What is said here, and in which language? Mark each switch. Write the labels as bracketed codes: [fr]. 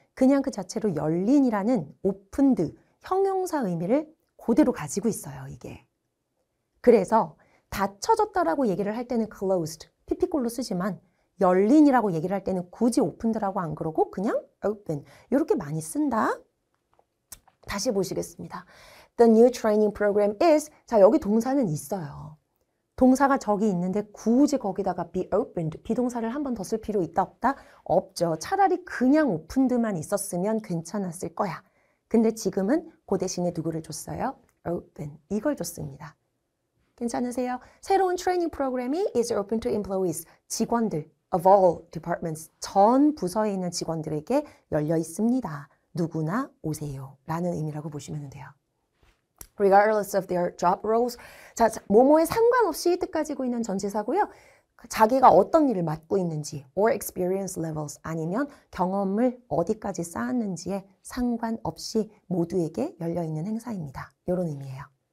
[ko] 그냥 그 자체로 열린이라는 opened 형용사 의미를 그대로 가지고 있어요. 이게. 그래서 닫혀졌다라고 얘기를 할 때는 closed, pp꼴로 쓰지만 열린이라고 얘기를 할 때는 굳이 opened라고 안 그러고 그냥 open 이렇게 많이 쓴다. 다시 보시겠습니다. [en] The new training program is, [ko] 자, 여기 동사는 있어요. 동사가 저기 있는데 굳이 거기다가 be opened, 비동사를 한 번 더 쓸 필요 있다 없다? 없죠. 차라리 그냥 opened만 있었으면 괜찮았을 거야. 근데 지금은 그 대신에 누구를 줬어요? open, 이걸 줬습니다. 괜찮으세요? 새로운 트레이닝 프로그램이 [en] is open to employees, [ko] 직원들 [en] of all departments, [ko] 전 부서에 있는 직원들에게 열려 있습니다. 누구나 오세요 라는 의미라고 보시면 돼요. [en] regardless of their job roles. [ko] 자, 뭐뭐에 상관없이 뜻 가지고 있는 전치사고요. 자기가 어떤 일을 맡고 있는지 [en] or experience levels, [ko] 아니면 경험을 어디까지 쌓았는지에 상관없이 모두에게 열려있는 행사입니다. 이런 의미예요.